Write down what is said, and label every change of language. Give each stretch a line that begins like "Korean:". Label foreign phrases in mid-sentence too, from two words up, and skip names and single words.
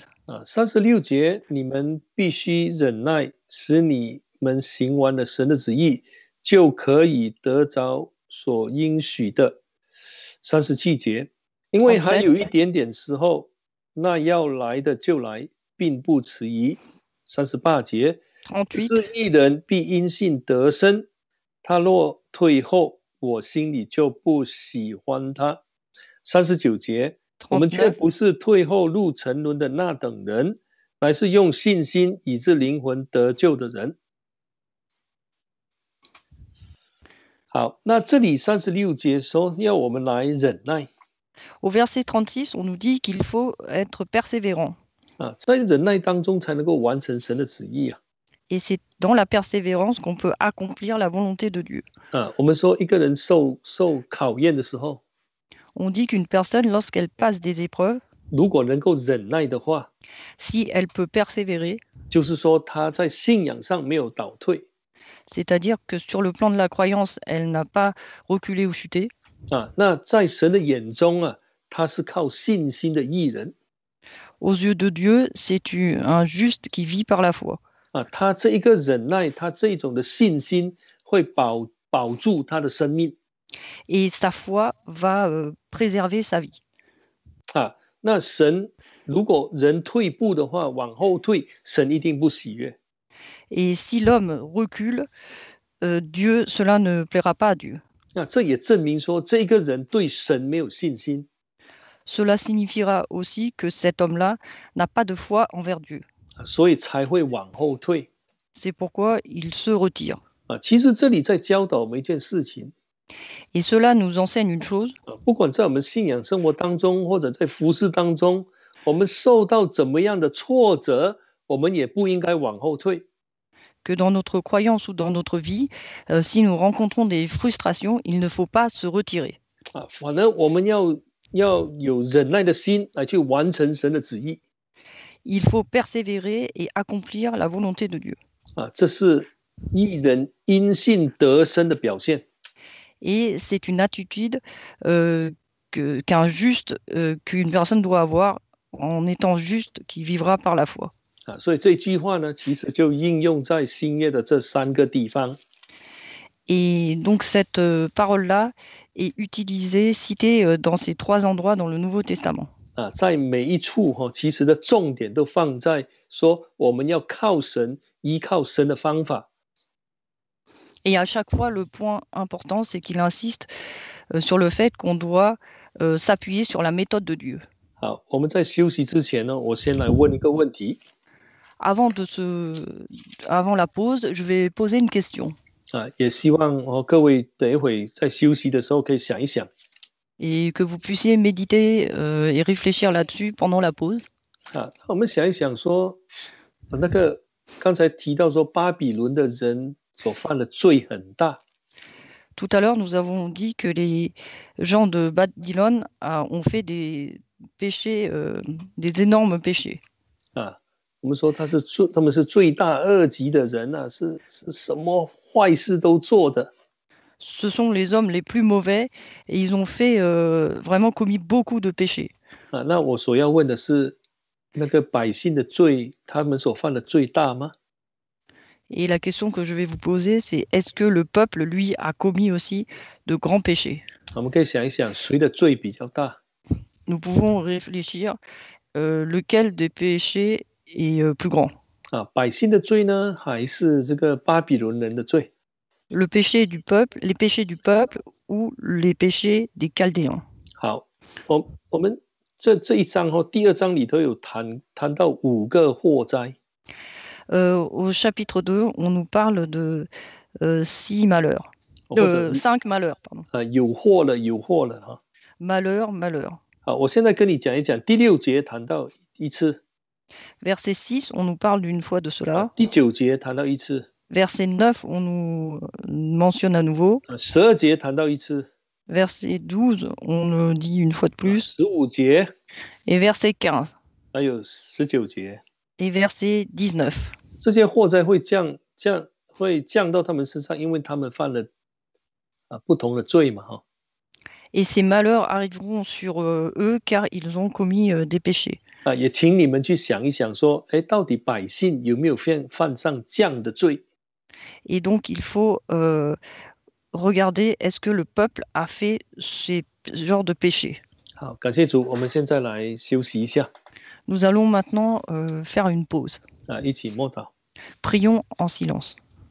Chinese: 36 节，你们必须忍耐，使你们行完了神的旨意，就可以得着所应许的。37节，因为还有一点点时候，那要来的就来，并不迟疑。38节，是义人必因信得生，他若退后，我心里就不喜欢他。39节。我们却不是退后入沉沦的那等人，乃是用信心以致灵魂得救的人。好，那这里36节说要我们来忍耐。
French: Au verset 36, on nous dit qu'il faut être persévérant.
Chinese: 在忍耐当中才能够完成神的旨意啊。
French: Et c'est dans la persévérance qu'on peut accomplir la volonté de Dieu.
Chinese: 我们说一个人受考验的时候。
French: On dit qu'une personne, lorsqu'elle passe des épreuves,
Chinese: 如果能够忍耐的话，
French: si elle peut persévérer,
Chinese: 就是说她在信仰上没有倒退。
French: C'est-à-dire que sur le plan de la croyance, elle n'a pas reculé ou chuté.
Chinese: 那在神的眼中啊，她是靠信心的义人。
French: Aux yeux de Dieu, c'est un juste qui vit par la foi.
Chinese: 他这一个忍耐，他这一种的信心会保住他的生命。
French: Et sa foi va préserver sa vie.
Chinese: 那神如果人退步的话，往后退，神一定不喜悦。
French: Et si l'homme recule, Dieu, cela ne plaira pas à Dieu.
Chinese: 那这也证明说，这个人对神没有信心。
French: Cela signifiera aussi que cet homme-là n'a pas de foi envers Dieu.
Chinese: 所以才会往后退。
French: C'est pourquoi il se retire.
Chinese: 其实这里在教导我们一件事情。
French: Et cela nous enseigne une chose.
Chinese: 不管在我们信仰生活当中，或者在服事当中，我们受到怎么样的挫折，我们也不应该往后退。
French: Que dans notre croyance ou dans notre vie, si nous rencontrons des frustrations, il ne faut pas se retirer.
Chinese: 反正我们要有忍耐的心来去完成神的旨意。
French: Il faut persévérer et accomplir la volonté de Dieu.
Chinese: 这是义人因信得生的表现。
French: Et c'est une attitude qu'un juste, qu'une personne doit avoir en étant juste, qui vivra par la foi.
Chinese: 所以这句话呢，其实就应用在新约的这3个地方。
French: Et donc cette parole-là est utilisée, citée dans ces 3 endroits dans le Nouveau Testament.
Chinese: 在每一处其实的重点都放在说我们要靠神，依靠神的方法。
French: Et à chaque fois, le point important, c'est qu'il insiste sur le fait qu'on doit s'appuyer sur la méthode de Dieu.
Chinese: 好，我们在休息之前呢，我先来问一个问题。
French: Avant la pause, je vais poser une question.
Chinese: 也希望各位等一会在休息的时候可以想一想。
French: et que vous puissiez méditer et réfléchir là-dessus pendant la pause.
Chinese: 啊，我们想一想说，那个刚才提到说巴比伦的人所犯的罪很大，
French: Tout à l'heure, nous avons dit que les gens de Babylone ont fait des péchés, des énormes péchés.
Chinese: 啊，我们说他们是罪大恶极的人啊，是什么坏事都做的
French: Ce sont les hommes les plus mauvais et ils ont fait vraiment commis beaucoup de péchés. 啊。
Chinese: 那我所要问的是，那个百姓的罪，他们所犯的罪大吗？
French: Et la question que je vais vous poser, c'est est-ce que le peuple, lui, a commis aussi de grands péchés?
Chinese: 我们可以想一想，谁的罪比较大？
French: Nous pouvons réfléchir lequel des péchés est plus grand.
Chinese: 啊，百姓的罪呢，还是这个巴比伦人的罪？
French: Le péché du peuple, les péchés du peuple ou les péchés des Chaldéens.
Chinese: 好，我们这一章第二章里头有谈到5个祸灾。
French: Au chapitre 2, on nous parle de 6 malheurs. 5 malheurs, pardon.
Chinese: 有祸了哈。
French: Malheur, malheur.
Chinese: 好，我现在跟你讲一讲第6节谈到一次，
French: Verset 6, on nous parle d'une fois de cela.
Chinese: 第9节谈到一次，
French: Verset 9, on nous mentionne à nouveau.
Chinese: 12 节谈到一次，
French: Verset 12, on nous dit une fois de plus.
Chinese: 15节，
French: Et verset 15.
Chinese: 还有19节，
French: Et verset 19.
Chinese: 这些祸灾会降到他们身上，因为他们犯了不同的罪嘛哈。
French: Et ces malheurs arriveront sur eux car ils ont commis des péchés.
Chinese: 也请你们去想一想说，到底百姓有没有犯上这样的罪？
French: Et donc il faut regarder est-ce que le peuple a fait ces genres de péchés.
Chinese: 好，感谢主，我们现在来休息一下，
French: Nous allons maintenant faire une pause.
Chinese: 一起默祷。
French: Prions en silence.